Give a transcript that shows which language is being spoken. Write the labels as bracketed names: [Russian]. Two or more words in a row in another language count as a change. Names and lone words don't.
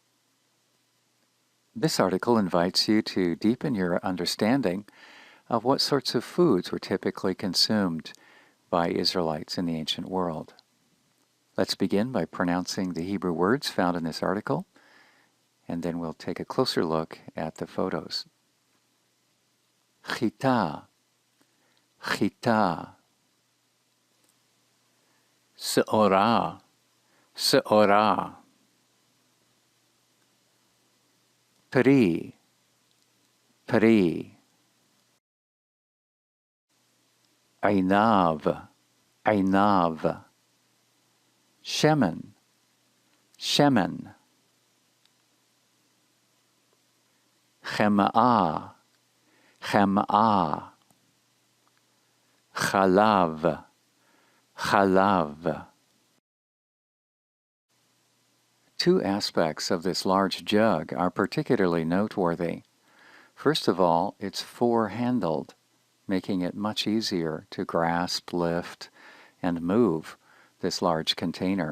[English] This article invites you to deepen your understanding of what sorts of foods were typically consumed by Israelites in the ancient world. Let's begin by pronouncing the Hebrew words found in this article, and then we'll take a closer look at the photos. [Hebrew] חיטה, חיטה. שעורה, שעורה. פרי, פרי. ענב, ענב. שמן, שמן. חמאה, חמאה. חלב, חלב. [English] Two aspects of this large jug are particularly noteworthy. First of all, it's four-handled, making it much easier to grasp, lift, and move this large container.